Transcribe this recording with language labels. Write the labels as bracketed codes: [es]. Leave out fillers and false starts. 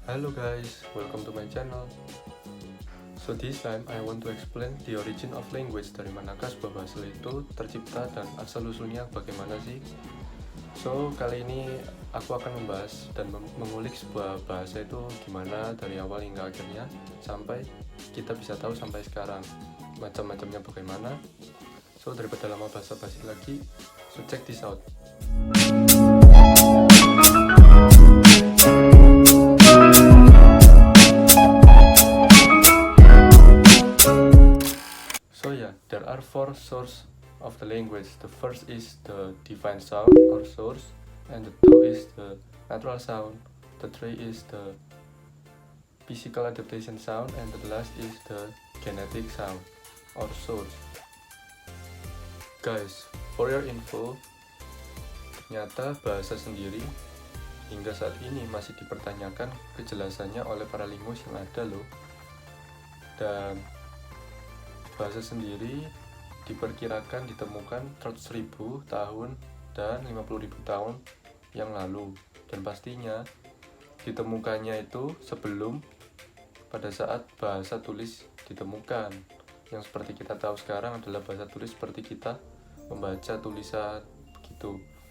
[en] Hello guys, welcome to my channel. So this time I want to explain the origin of language, [id] dari manakah sebuah bahasa itu tercipta dan asal-usulnya bagaimana sih. So kali ini aku akan membahas dan mengulik sebuah bahasa itu gimana dari awal hingga akhirnya sampai kita bisa tahu sampai sekarang macam-macamnya bagaimana. So daripada lama basa-basi lagi, [en] so check this out. So yeah, there are four sources of the language. The first is the divine sound or source, and the two is the natural sound. The three is the physical adaptation sound, and the last is the genetic sound or source. Guys, for your info, [id] ternyata bahasa sendiri hingga saat ini masih dipertanyakan kejelasannya oleh para linguis yang ada loh. Dan bahasa sendiri diperkirakan ditemukan 100.000 tahun dan 50.000 tahun yang lalu, dan pastinya ditemukannya itu sebelum pada saat bahasa tulis ditemukan, yang seperti kita tahu sekarang adalah bahasa tulis seperti kita membaca tulisan begitu.